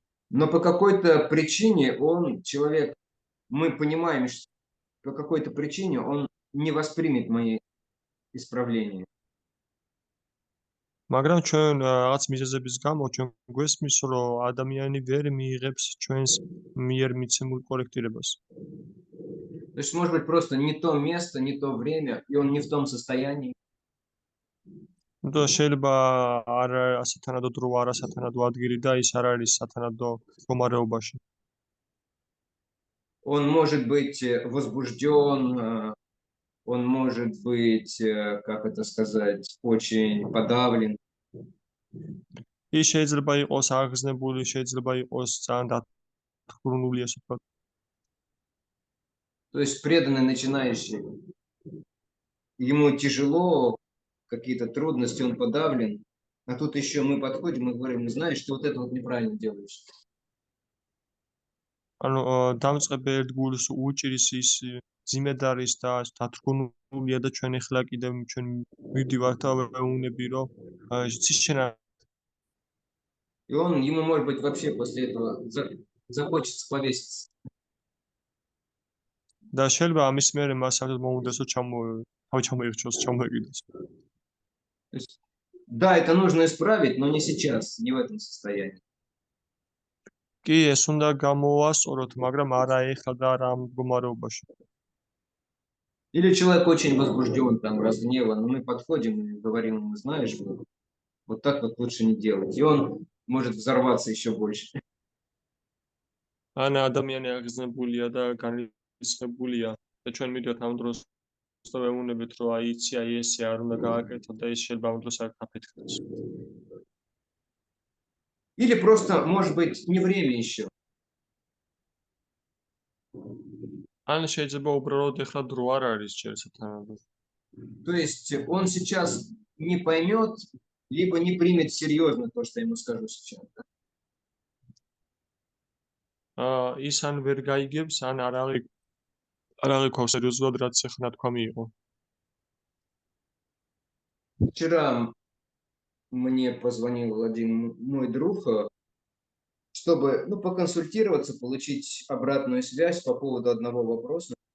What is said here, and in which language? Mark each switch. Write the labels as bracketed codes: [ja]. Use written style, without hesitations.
[ru] Но по какой-то причине человек, мы понимаем, что по какой-то причине он не воспримет мои исправления. [ka] მაგრამ ჩვენ რაღაც მიზეზების გამო ჩვენ გვესმის, რომ ადამიანი ვერ მიიღებს ჩვენს მიერ მიცემულ კორექტირებას. [ru] То есть, может быть, просто не то место, не то время, и он не в том состоянии. [ka] და შეიძლება არ ასათანადო დრო, არ ასათანადო ადგილი და ის არ არის სათანადო მდგომარეობაში. [ru] Он может быть возбужден, он может быть, как это сказать, очень подавлен. [ka] ის შეიძლება იყოს აღგზნებული, შეიძლება იყოს ძალიან დათრგუნული, ასე ვთქვათ. [ru] То есть преданный начинающий, ему тяжело, какие-то трудности, он подавлен, а тут еще мы подходим и говорим, знаешь, ты вот это вот неправильно делаешь. [ka] ანუ დამწყებელ გულს უჭირის ის ძიმედ არის და დათრგუნულია და ჩვენ ახლა კიდევ ჩვენ მივდივართ და ვეუბნები, რომ იცი შენ [ru] И ему, может быть, вообще после этого захочется повеситься. [ka] და შეიძლება ამის მერე მას საერთოდ მოუნდესო თავი ჩამოიხჩოს, ჩამოეკიდოს. [ru] То есть, да, это нужно исправить, но не сейчас, не в этом состоянии. [ka] კი, ეს უნდა გამოვასწოროთ, მაგრამ არა ეხლა და არა ამ მდგომარეობაში. [ru] Или человек очень возбужден, там, разгневан, мы подходим и говорим ему, знаешь, вот так вот лучше не делать. И он может взорваться еще больше. [ka] ან ადამიანი აღიზნებულია და განრისხებულია და ჩვენ მივიდოთ ამ დროს და ვეუბნებით, რომ აი იცი, აი ესე არ უნდა გააკეთო და ის შეიძლება ამ დროს არ გაფეთქდეს. [ru] Или просто, может быть, не время еще. [ka] ან შეიძლება უბრალოდ ეხლა დრო არ არის ჯერ სათანადო. [ru] То есть он сейчас не поймет, либо не примет серьезно то, что я ему скажу сейчас. Да? [ka] ის ან ვერ გაიგებს, ან არ აღიქვავს სერიოზულად, რაც ეხლა თქვა მიიღო. [ru] Вчера мне позвонил один мой друг, чтобы поконсультироваться, получить обратную связь по поводу одного вопроса.